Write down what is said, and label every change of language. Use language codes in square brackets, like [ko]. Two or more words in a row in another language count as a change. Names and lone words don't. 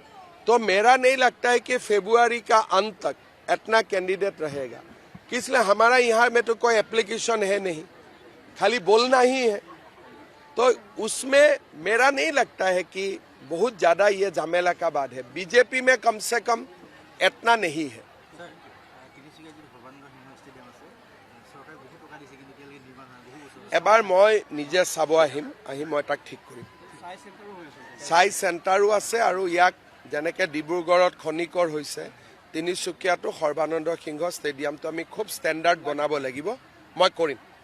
[hi] तो मेरा नहीं लगता है कि फरवरी का अंत तक इतना कैंडिडेट रहेगा। इसलिए हमारा यहाँ में तो कोई एप्लीकेशन है नहीं, खाली बोलना ही है। तो उसमें मेरा नहीं लगता है कि बहुत ज़्यादा ये झमेला का बात है। बीजेपी में कम से कम इतना नहीं है। [as] এবাৰ মই নিজে চাব আহি মই তাক ঠিক কৰিম। চাই চেণ্টাৰো আছে আৰু ইয়াক যেনেকৈ ডিব্ৰুগড়ত খনিকৰ হৈছে, তিনিচুকীয়াতো সৰ্বানন্দ সিংহ ষ্টেডিয়ামটো আমি খুব ষ্টেণ্ডাৰ্ড বনাব লাগিব, মই কৰিম।